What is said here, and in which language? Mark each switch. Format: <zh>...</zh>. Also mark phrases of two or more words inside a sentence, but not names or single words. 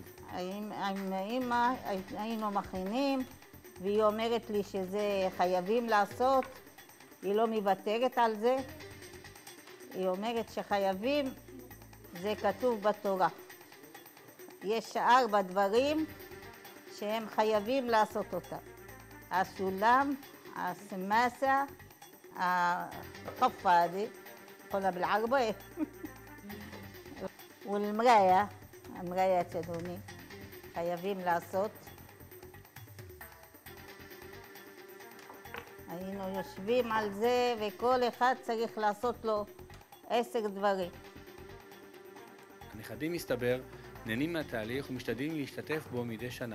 <he>עם אמא היינו מכינים, והיא אומרת לי שזה חייבים לעשות, היא לא מוותרת על זה. היא אומרת שחייבים, זה כתוב בתורה. יש 4 דברים שהם חייבים לעשות אותם. הסולם, הסמאסה,</he> <ar>القفة هذه قلنا بالعربية والمراية المرايات هذوني</ar> <he>חייבים לעשות. היינו יושבים על זה וכל אחד צריך לעשות לו 10 דברים. הנכדים מסתבר נהנים מהתהליך ומשתדלים להשתתף בו מדי שנה.</he>